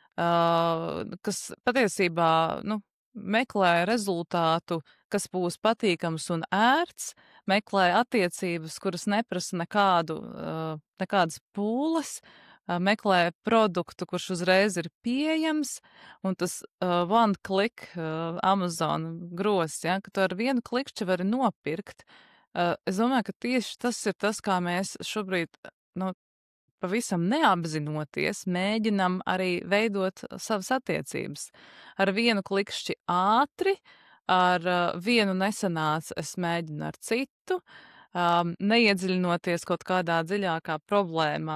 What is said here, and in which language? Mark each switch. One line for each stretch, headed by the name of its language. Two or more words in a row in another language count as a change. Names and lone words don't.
Latvian: kas patiesībā meklē rezultātu, kas būs patīkams un ērts, meklē attiecības, kuras neprasa nekādas pūles, meklē produktu, kurš uzreiz ir pieejams, un tas
English: one click
Latvian: Amazon gross, ja, ka tu ar vienu klikšķi vari nopirkt. Es domāju, ka tieši tas ir tas, kā mēs šobrīd, pavisam neapzinoties, mēģinam arī veidot savas attiecības. Ar vienu klikšķi ātri, ar vienu nesanāca, es mēģinu ar citu, neiedziļinoties kaut kādā dziļākā problēmā.